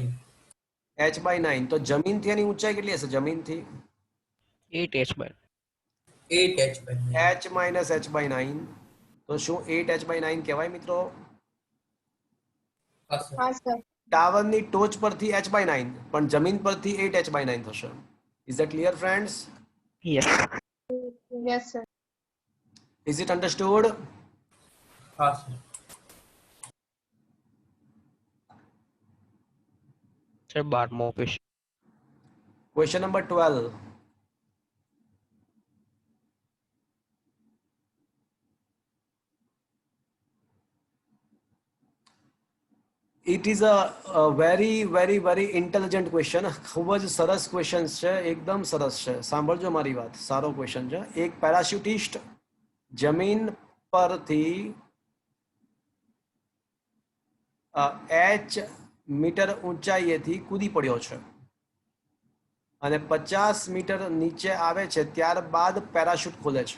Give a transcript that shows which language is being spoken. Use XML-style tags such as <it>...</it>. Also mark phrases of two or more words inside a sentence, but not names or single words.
<gu>h/9. તો જમીનથી એની ઊંચાઈ કેટલી હશે? જમીનથી 8 h/9. h minus h/9. તો શું 8h/9 કહેવાય મિત્રો? હા સર. ટાવરની ટોચ પરથી h/9 પણ જમીન પરથી 8h/9 થશે.</gu> <en>Is that clear friends? Yes. yes sir. Is it understood?</en> <gu>હા સર. સર 12મો ક્વેશ્ચન.</gu> <en>Question number 12. It is a very intelligent question.</en> <gu>ખૂબ જ સરસ ક્વેશ્ચન છે, એકદમ સરસ છે. સાંભળજો મારી વાત, સારો ક્વેશ્ચન છે. એક પેરાશૂટિસ્ટ જમીન પરથી h મીટર ઊંચાઈએથી કૂદી પડ્યો છે અને 50 મીટર નીચે આવે છે ત્યારબાદ પેરાશૂટ ખોલે છે.</gu>